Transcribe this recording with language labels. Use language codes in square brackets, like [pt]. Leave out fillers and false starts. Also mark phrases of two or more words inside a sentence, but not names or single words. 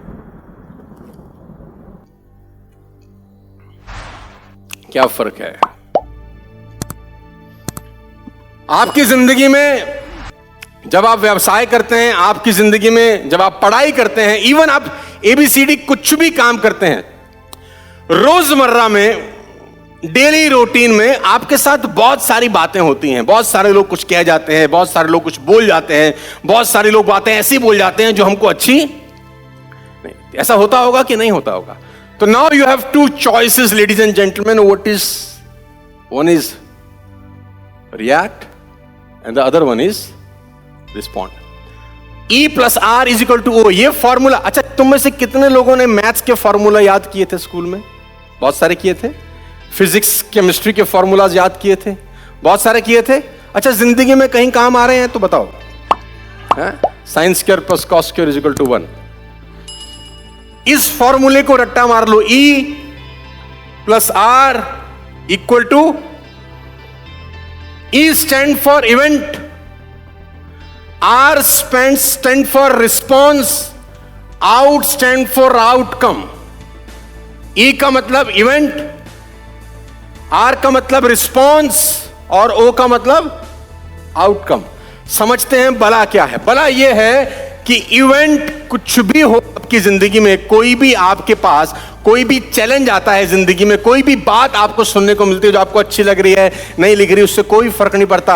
[hi] क्या फर्क है आपकी जिंदगी में जब आप व्यवसाय करते हैं, आपकी जिंदगी में जब आप पढ़ाई करते हैं, इवन आप ABCD कुछ भी काम करते हैं, रोजमर्रा में [en] daily routine [hi] में आपके साथ बहुत सारी बातें होती हैं। बहुत सारे लोग कुछ कह जाते हैं, बहुत सारे लोग कुछ बोल जाते हैं, बहुत सारे लोग बातें ऐसी बोल जाते हैं जो हमको अच्छी नहीं। ऐसा होता होगा कि नहीं होता होगा? [en] तो now you have 2 choices ladies and gentleman. What is one is react and the other one is respond. [hi] E+R = O ये फॉर्मूला। अच्छा, तुम में से कितने लोगों ने मैथ्स के फॉर्मूला याद किए थे स्कूल में? बहुत सारे किए थे। [en] physics chemistry [hi] के फॉर्मूलाज याद किए थे? बहुत सारे किए थे। अच्छा, जिंदगी में कहीं काम आ रहे हैं तो बताओ। [en] sin² + cos² = 1। [hi] इस फॉर्मूले को रट्टा मार लो। [en] E+R = E stand for event, R stand for response, out stand for outcome। [hi] E का मतलब इवेंट, R का मतलब रिस्पॉन्स और O का मतलब आउटकम। समझते हैं बला क्या है? बला यह है कि इवेंट कुछ भी हो आपकी जिंदगी में, कोई भी आपके पास कोई भी चैलेंज आता है जिंदगी में, कोई भी बात आपको सुनने को मिलती है जो आपको अच्छी लग रही है, नहीं लग रही, उससे कोई फर्क नहीं पड़ता।